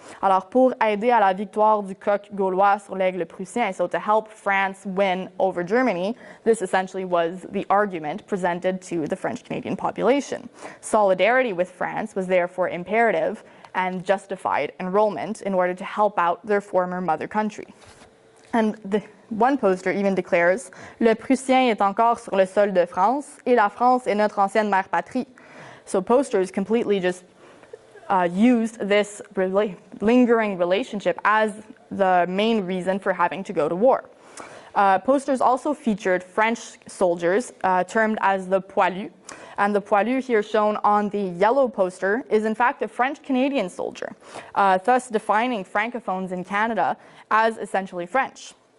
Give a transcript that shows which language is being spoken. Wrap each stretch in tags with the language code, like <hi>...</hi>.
<fr>Alors, pour aider à la victoire du coq gaulois sur l'aigle prussien,</fr> <en>so to help France win over Germany, this essentially was the argument presented to the French-Canadian population. Solidarity with France was therefore imperative and justified enrollment in order to help out their former mother country. And one poster even declares,</en> <fr>"Le Prussien est encore sur le sol de France, et la France est notre ancienne mère patrie."</fr> <en>So posters completely just used this lingering relationship as the main reason for having to go to war. Posters also featured French soldiers termed as the poilus, and the poilu here shown on the yellow poster is in fact a French-Canadian soldier, thus defining Francophones in Canada as essentially French.</en>